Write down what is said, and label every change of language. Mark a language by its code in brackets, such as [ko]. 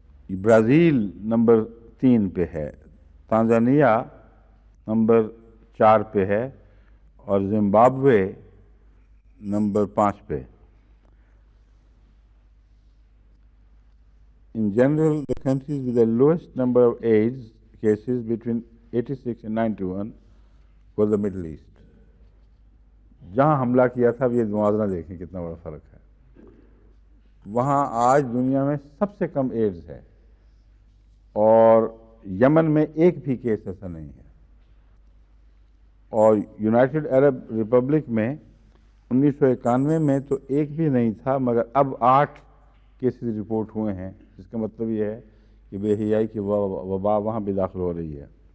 [ur] Brazil number 3 پہ ہے، Tanzania number 4 پہ ہے، اور زمبابوے نمبر 5 پہ. [en] In general, the countries with the lowest number of AIDS cases between 86 and 91 were the Middle East. [ur] جہاں حملہ کیا تھا اب یہ موازنہ دیکھیں کتنا بڑا فرق ہے. وہاں آج دنیا میں سب سے کم ایڈز ہے، اور یمن میں ایک بھی کیس ایسا نہیں ہے. اور یونائٹڈ عرب ریپبلک میں 1991 میں تو ایک بھی نہیں تھا، مگر اب 8 کیسز رپورٹ ہوئے ہیں، جس کا مطلب یہ ہے کہ بے حیائی کی وبا وہاں بھی داخل ہو رہی ہے.